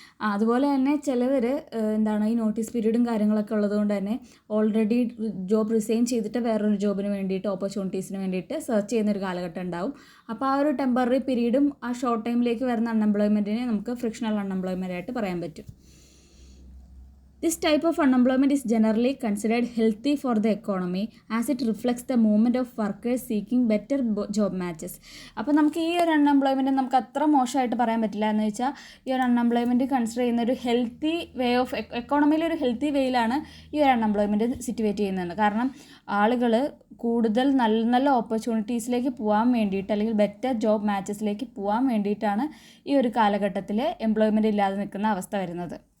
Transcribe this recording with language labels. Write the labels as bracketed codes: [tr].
[ml] അതുപോലെ തന്നെ ചിലവർ ഈ നോട്ടീസ് പീരീഡും കാര്യങ്ങളൊക്കെ ഉള്ളതുകൊണ്ട് തന്നെ ഓൾറെഡി ജോബ് റിസൈൻ ചെയ്തിട്ട് വേറൊരു ജോബിന് വേണ്ടിയിട്ട്, ഓപ്പർച്യൂണിറ്റീസിന് വേണ്ടിയിട്ട് സെർച്ച് ചെയ്യുന്നൊരു കാലഘട്ടം ഉണ്ടാവും. അപ്പോൾ ആ ഒരു ടെമ്പററി പീരീഡും ആ ഷോർട്ട് ടൈമിലേക്ക് വരുന്ന അൺഎംപ്ലോയ്മെൻറ്റിനെ നമുക്ക് ഫ്രിക്ഷണൽ അൺഎംപ്ലോയ്മെൻ്റ് ആയിട്ട് പറയാൻ പറ്റും. [en] This type of unemployment is generally considered healthy for the economy as it reflects the movement of workers seeking better job matches. [ml] അപ്പോൾ നമുക്ക് ഈ ഒരു അൺഎംപ്ലോയ്മെൻറ്റ് നമുക്ക് അത്ര മോശമായിട്ട് പറയാൻ പറ്റില്ല. എന്ന് വെച്ചാൽ ഈ ഒരു അൺഎംപ്ലോയ്മെൻറ്റ് കൺസിഡർ ചെയ്യുന്ന ഒരു ഹെൽത്തി വേ ഓഫ് എക്കോണമിയിലൊരു ഹെൽത്തി വേയിലാണ് ഈ ഒരു അൺഎംപ്ലോയ്മെൻറ്റ് സിറ്റുവേറ്റ് ചെയ്യുന്നത്. കാരണം ആളുകൾ കൂടുതൽ നല്ല നല്ല ഓപ്പർച്യൂണിറ്റീസിലേക്ക് പോകാൻ വേണ്ടിയിട്ട്, അല്ലെങ്കിൽ ബെറ്റർ ജോബ് മാച്ചസിലേക്ക് പോകാൻ വേണ്ടിയിട്ടാണ് ഈ ഒരു കാലഘട്ടത്തിൽ എംപ്ലോയ്മെൻറ്റ് ഇല്ലാതെ നിൽക്കുന്ന അവസ്ഥ വരുന്നത്.